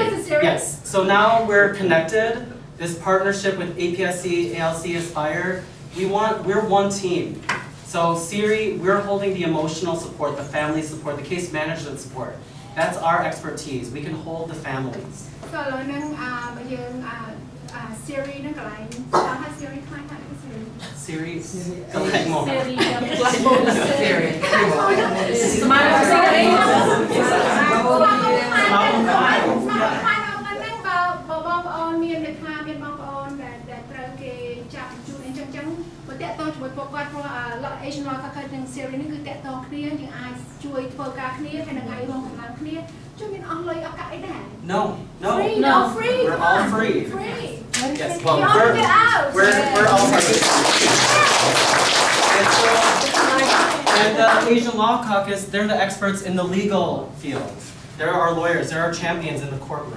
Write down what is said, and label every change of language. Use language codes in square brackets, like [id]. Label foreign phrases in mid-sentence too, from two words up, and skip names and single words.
[en] Yes, so now we're connected. This partnership with APSC, ALC, Aspire, we're one team. So Siri, we're holding the emotional support, the family support, the case management support. That's our expertise. We can hold the families. [km] So ឥឡូវហ្នឹងយើងSiri ហ្នឹងកន្លែងថា Siri ខ្លាំងថា Siri [en] Siri, like more. Siri. Siri. [km] Asian Law Caucus និង Siri នេះគឺតាក់ទងគ្នាយើងអាចជួយធ្វើការគ្នាហើយនឹងឲ្យរួមកម្លាំងគ្នាជួយមានអស់លុយអស់កាក់អីដែរ [en] No. Free, No. free. We're all free. Free. Yes, well, You all get out. we're all free. And the Asian Law Caucus, they're the experts in the legal field. They're our lawyers. They're our champions in the courtrooms.